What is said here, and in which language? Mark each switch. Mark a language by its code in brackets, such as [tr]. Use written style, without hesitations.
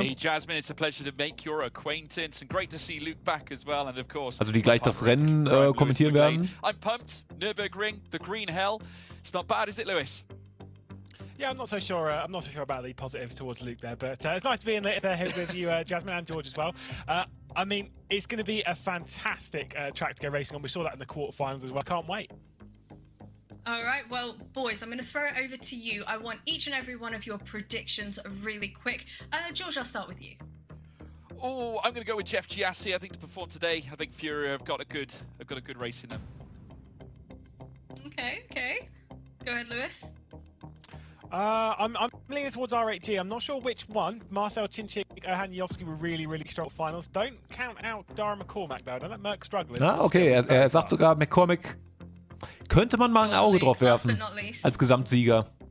[en] Hey Jasmine, it's a pleasure to make your acquaintance and great to see Luke back as well, and of course. [de] Also die gleich das Rennen kommentieren werden. [en] I'm pumped. Nürburgring, the green hell. It's not bad, is it, Lewis? Yeah, I'm not so sure. I'm not so sure about the positives towards Luke there, but it's nice to be in there with you, Jasmine and George as well. I mean, it's going to be a fantastic track to go racing on. We saw that in the quarterfinals as well. Can't wait. All right, well, boys, I'm going to throw it over to you. I want each and every one of your predictions really quick. George, I'll start with you. Oh, I'm going to go with Jeff Giassi. I think to perform today, I think Fury have got a good race in them. Okay. Go ahead, Lewis. I'm leaning towards R8G. I'm not sure which one. Marcel Cinchik, Haniowski were really strong finals. Don't count out Dara McCormack though. Don't let Merck struggling. Ah, okay. [de] Er sagt sogar, McCormack könnte man mal ein Auge drauf werfen als Gesamtsieger.